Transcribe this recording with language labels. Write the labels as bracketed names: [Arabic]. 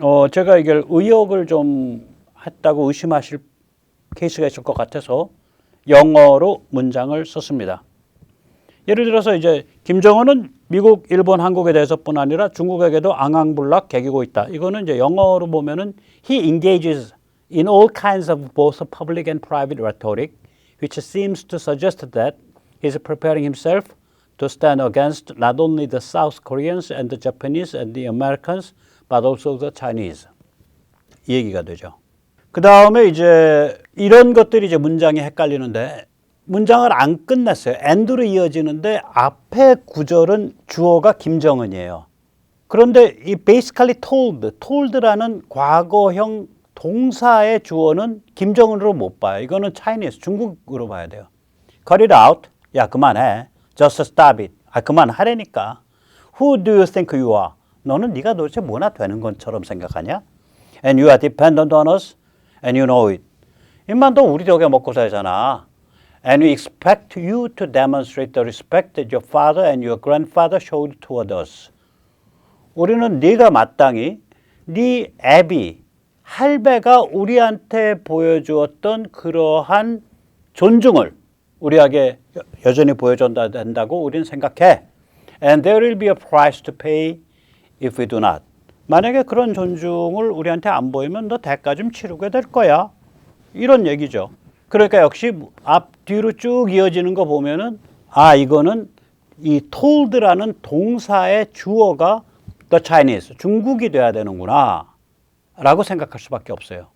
[Korean] 제가 이걸 의역을 좀 했다고 의심하실 케이스가 있을 것 같아서 영어로 문장을 썼습니다. 예를 들어서 이제 김정은은 미국, 일본, 한국에 대해서뿐 아니라 중국에게도 앙앙불락 개기고 있다. 이거는 이제 영어로 보면은 [English] he engages in all kinds of both public and private rhetoric, which seems to suggest that he is preparing himself to stand against not only the South Koreans and the Japanese and the Americans, but also the Chinese. [Korean] 이 얘기가 되죠. 그 다음에 이제 이런 것들이 이제 문장이 헷갈리는데 문장을 안 끝냈어요. and로 이어지는데 앞에 구절은 주어가 김정은이에요. 그런데 이 basically told라는 과거형 동사의 주어는 김정은으로 못 봐요. 이거는 Chinese, 중국으로 봐야 돼요. [English] Cut it out. [Korean] 야, 그만해. [English] Just stop it. [Korean] 그만하라니까. [English] Who do you think you are? [Korean] 너는 네가 도대체 뭐나 되는 것처럼 생각하냐? [English] And you are dependent on us, and you know it. [Korean] 임마 너 우리 덕에 먹고 살잖아. [English] And we expect you to demonstrate the respect that your father and your grandfather showed toward us. [Korean] 우리는 네가 마땅히 네 애비, 할배가 우리한테 보여주었던 그러한 존중을 우리에게 여전히 보여줘야 된다고 우리는 생각해. [English] And there will be a price to pay if we do not. [Korean] 만약에 그런 존중을 우리한테 안 보이면 너 대가 좀 치르게 될 거야. 이런 얘기죠. 그러니까 역시 앞뒤로 쭉 이어지는 거 보면은 이거는 이 told라는 동사의 주어가 the Chinese, 중국이 돼야 되는구나 라고 생각할 수밖에 없어요.